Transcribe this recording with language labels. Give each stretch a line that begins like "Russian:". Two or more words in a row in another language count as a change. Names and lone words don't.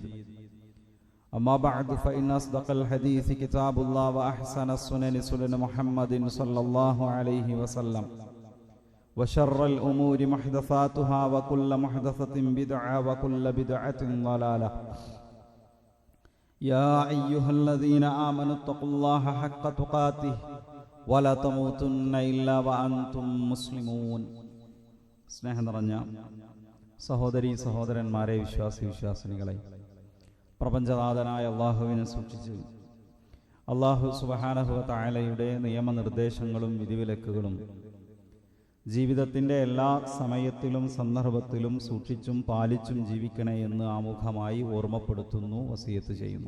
Arabic: أما بعد فإن أصدق الحديث كتاب الله وأحسن السنن سنن محمد صلى الله عليه وسلم وشر الأمور محدثاتها وكل محدثة بدعة وكل بدعة ضلالة. يا أيها الذين آمنوا اتقوا الله حق تقاته ولا تموتن إلا وأنتم مسلمون.
Malayalam: സ്നേഹം നിറഞ്ഞ സഹോദരീ സഹോദരന്മാരെ, വിശ്വാസിനികളെ, പ്രപഞ്ചനാഥനായ അള്ളാഹുവിനെ സൂക്ഷിച്ച് അള്ളാഹു
Arabic: سبحانه وتعالى
Malayalam: നിയമനിർദ്ദേശങ്ങളും വിധിവിലക്കുകളും ജീവിതത്തിൻ്റെ എല്ലാ സമയത്തിലും സന്ദർഭത്തിലും സൂക്ഷിച്ചും പാലിച്ചും ജീവിക്കണേ എന്ന് ആമുഖമായി ഓർമ്മപ്പെടുത്തുന്നു, വസിയത്ത് ചെയ്യുന്നു.